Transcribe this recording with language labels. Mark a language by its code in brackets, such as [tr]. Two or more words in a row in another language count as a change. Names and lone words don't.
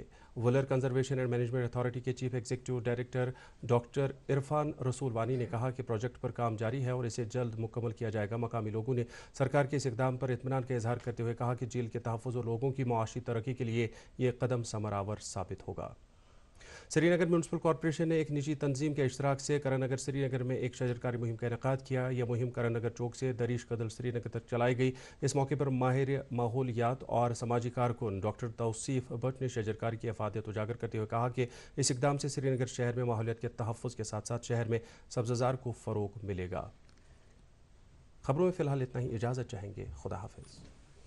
[ur] وولر کنزرویشن اینڈ مینجمنٹ اتھارٹی کے چیف ایگزیکٹو ڈائریکٹر ڈاکٹر عرفان رسول وانی نے کہا کہ پروجیکٹ پر کام جاری ہے اور اسے جلد مکمل کیا جائے گا۔ مقامی لوگوں نے سرکار کے اس اقدام پر اطمینان کا اظہار کرتے ہوئے کہا کہ جھیل کے تحفظ اور لوگوں کی معاشی ترقی کے لیے یہ قدم ثمر آور ثابت ہوگا۔ سری نگر میونسپل کارپوریشن نے ایک نجی تنظیم کے اشتراک سے کرن نگر سری نگر میں ایک شجرکاری مہم کا انعقاد کیا۔ یہ مہم کرن نگر چوک سے دریش کدل سری نگر تک چلائی گئی۔ اس موقع پر ماہر ماحولیات اور سماجی کارکن ڈاکٹر توصیف بٹ نے شجرکاری کی افادیت اجاگر کرتے ہوئے کہا کہ اس اقدام سے سری نگر شہر میں ماحولیات کے تحفظ کے ساتھ ساتھ شہر میں سبززار کو فروغ ملے گا۔ خبروں میں فی الحال اتنا ہی، اجازت چاہیں گے، خدا حافظ۔